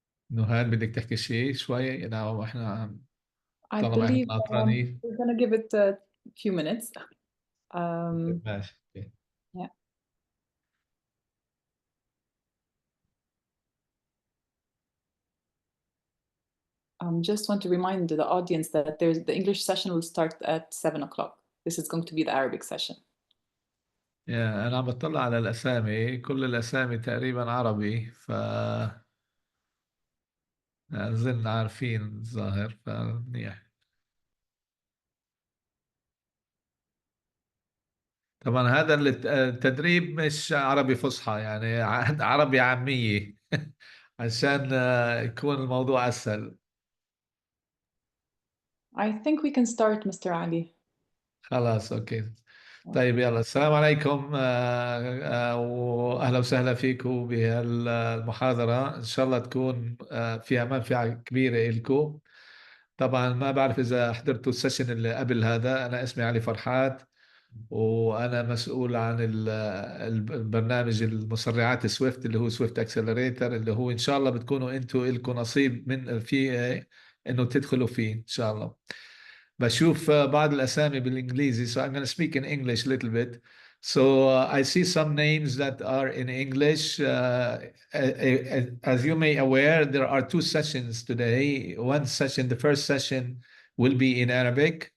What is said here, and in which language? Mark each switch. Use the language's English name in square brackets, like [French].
[Arabic] نهاد بدك تحكي شيء شوي؟ أنا إحنا [English] I [Arabic] طالما إحنا [English] believe [Arabic] ناطرين. [English] we're gonna give it a few minutes. [Arabic] ماشي. [English] Yeah, just want to remind the audience that the English session will start at 7 o'clock. This is going to be the Arabic session. [Arabic] أنا عم بطلع على الأسامي، كل الأسامي تقريبا عربي، أظن عارفين الظاهر، فمنيح. طبعا هذا التدريب مش عربي فصحى، يعني عربي عامية عشان يكون الموضوع أسهل. [English] I think we can start, Mr. Ali. [Arabic] خلاص أوكي. طيب يلا، السلام عليكم، وأهلا وسهلا فيكم بهالمحاضرة. إن شاء الله تكون فيها منفعة كبيرة لكم. طبعا ما بعرف إذا حضرتوا السيشن اللي قبل هذا. أنا اسمي علي فرحات، وأنا مسؤول عن البرنامج المسرعات سويفت، اللي هو سويفت اكسلريتر، اللي هو إن شاء الله بتكونوا أنتوا لكم نصيب من فيه، إنه تدخلوا فيه إن شاء الله. بشوف بعض الأسامي بالإنجليزي, [English] so I'm going to speak in English a little bit. So I see some names that are in English. As you may aware, there are two sessions today. One session, the first session will be in Arabic.